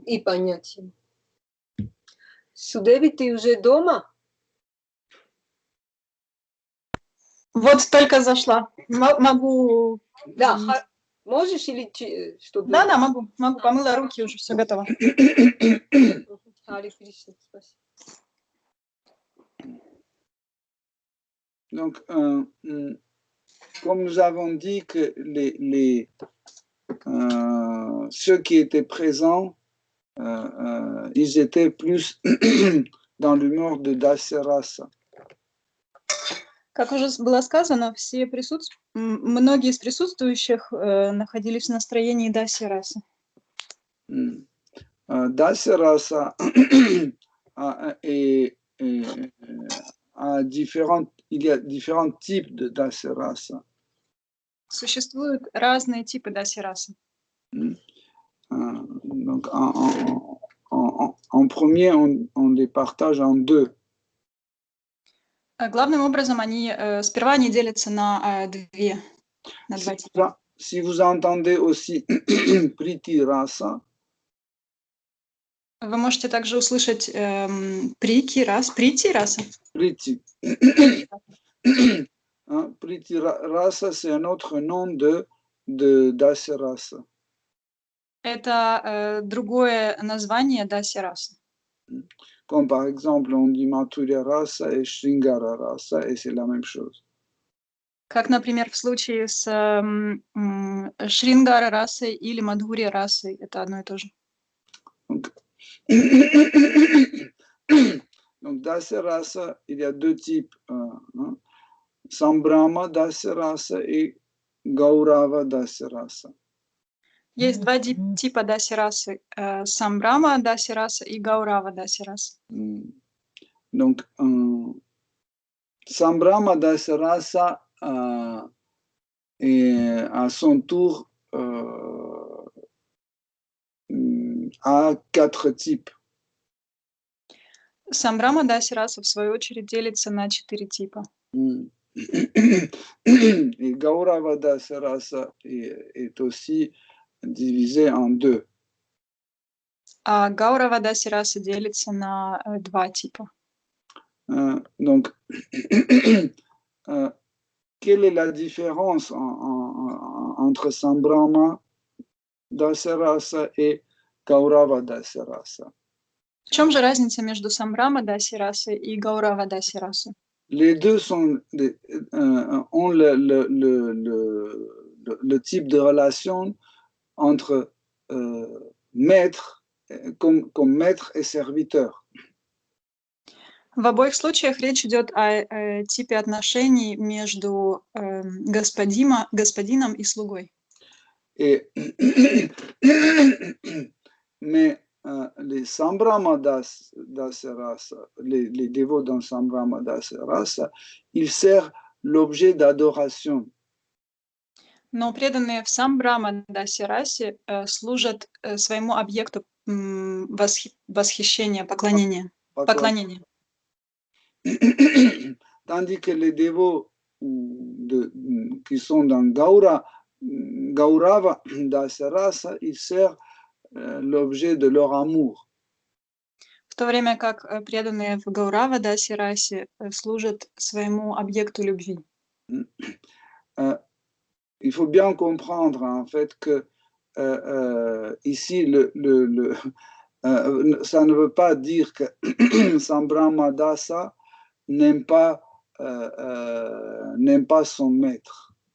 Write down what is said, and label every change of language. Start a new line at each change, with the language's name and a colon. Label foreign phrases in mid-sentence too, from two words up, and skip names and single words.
Russian: И понять его. Судеви, ты уже дома? Вот только зашла. Могу... Да, можешь или чтобы... Да, могу. Помыла руки, уже все готово. Харе Кришна, спасибо.
French: Donc, comme nous avons dit que ceux qui étaient présents, ils étaient plus dans l'humeur de Dasarasa.
Russian: Как уже было сказано, многие из присутствующих находились в настроении Дасираса.
French: Dasarasa il y a différents types de Dasarasa.
Russian: Существуют разные типы Дасираса.
French: Donc, en premier, on les partage en deux.
Russian: Главным образом, сперва они делятся на два типа.
French: Si vous entendez aussi Priti Rasa,
Russian: вы можете также услышать Прити Раса.
French: Priti. Priti Rasa, c'est un autre nom de Dasarasa.
Russian: Это другое название Дасираса.
French: Comme par exemple, on dit Mathurya Rasa et Shringara Rasa, et c'est la même chose.
Russian: Как, например, в случае с Шрингара расой или Мадхурья расой, это одно и то же.
French: Donc, Dasarasa, il y a deux types, Sambrama Dasarasa et Gaurava Dasarasa.
Russian: Есть два типа Дасирасы, Самбрама Дасираса и Гаурава Дасираса.
French: Donc, Sambrama Dasarasa à son tour a 4 types.
Russian: Самбрама Дасираса, в свою очередь, делится на 4 типа.
French: Et Gaurava Dasarasa est aussi divisé en 2.
Russian: А Гаурава Дасираса делится на 2 типа.
French: Donc, quelle est la différence entre Sambrama Dasarasa et Gaurava Dasarasa?
Russian: В чем же разница между Самбрама Дасирасой и Гаурава Дасирасой?
French: Les deux ont le type de relation entre maître, comme maître et serviteur.
Russian: В обоих случаях речь идет о типе отношений между господином и слугой.
French: Mais les Sambrama Dasarasa, les dévots dans Sambrama Dasarasa, ils servent l'objet d'adoration.
Russian: Но преданные в Самбрама Дасирасе служат своему объекту восхищения, поклонения.
French: Tandis que les dévots qui sont dans Gaurava Dasarasa, ils servent l'objet de leur amour.
Russian: В то время как преданные в Гаурава Дасирасе служат своему объекту любви.
French: Il faut bien comprendre en fait que ici ça ne veut pas dire que Sambrama Dasa n'aime pas son maître.